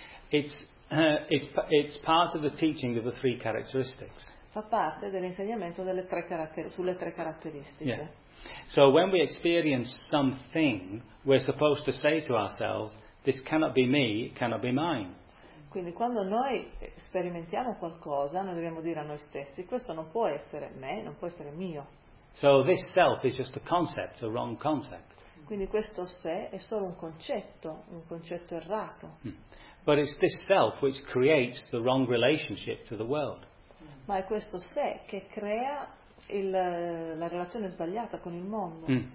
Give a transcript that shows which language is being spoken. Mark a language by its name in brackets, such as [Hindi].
[English] It's part of the teaching of the three characteristics. [Italian] Fa parte dell'insegnamento delle tre sulle tre caratteristiche. [English] Yeah. So when we experience something, we're supposed to say to ourselves, this cannot be me, it cannot be mine. [Italian] Quindi quando noi sperimentiamo qualcosa, noi dobbiamo dire a noi stessi, questo non può essere me, non può essere mio. [English] So this self is just a concept, a wrong concept. [Italian] Quindi questo sé è solo un concetto errato. [English] But it's this self which creates the wrong relationship to the world. [Italian] Ma è questo sé che crea la relazione sbagliata con il mondo.